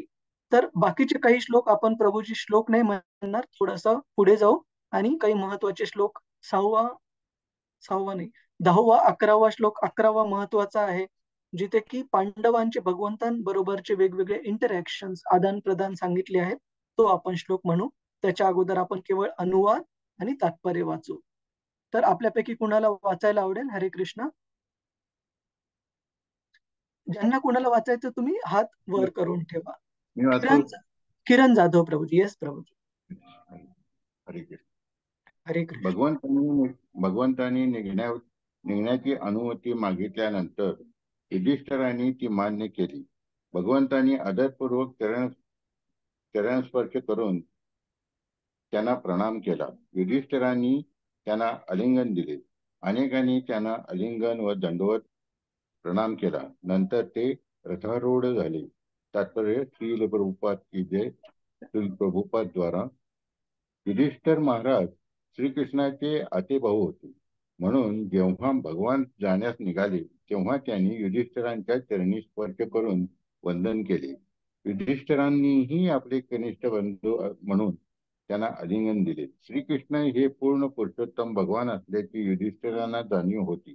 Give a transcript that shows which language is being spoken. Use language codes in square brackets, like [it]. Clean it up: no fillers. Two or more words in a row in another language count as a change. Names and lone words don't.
[mr] तर बाकीचे काही श्लोक आपण प्रभूजी श्लोक नाही म्हणणार, थोडस पुढे जाऊ आणि काही महत्वाचे श्लोक 6वा नाही 10वा 11वा श्लोक 11वा महत्वाचा आहे. जिथे की पांडवांचे भगवंतांबरोबरचे वेगवेगळे इंटरॅक्शन्स, आदान प्रदान सांगितले आहेत, तो आपण श्लोक म्हणू. त्याच्या अगोदर आपण केवळ अनुवाद आणि तात्पर्य वाचू. तर आपल्यापैकी कुणाला वाचायला आवडेल? हरे कृष्ण. ज्यांना कुणाला वाचायचं तुम्ही हात वर करून ठेवा. मी वाचू. किरण किरण जाधव प्रभूजी. येस प्रभूजी. हरे कृष्ण. हरे कृष्ण. भगवंतांनी निघण्याची अनुमती मागितल्यानंतर युधिष्ठिरांनी ती मान्य केली. भगवंतांनी आदरपूर्वक चरण स्पर्श करून त्यांना प्रणाम केला. युधिष्ठिरांनी त्यांना आलिंगन दिले. अनेकांनी त्यांना आलिंगन व दंडवत प्रणाम केला. नंतर ते रथारूढ झाले. तात्पर्य श्रील प्रभुपाद [hi] की जय. [mr] श्रील प्रभुपाद द्वारा युधिष्ठिर महाराज श्रीकृष्णाचे आतेभाऊ होते, म्हणून जेव्हा भगवान जाण्यास निघाले तेव्हा त्यांनी युधिष्ठिरांच्या चरणी स्पर्श करून वंदन केले. युधिष्ठिरांनीही आपले कनिष्ठ बंधू म्हणून त्यांना आलिंगन दिले. श्रीकृष्ण हे पूर्ण पुरुषोत्तम भगवान असल्याची युधिष्ठिरांना जाणीव होती.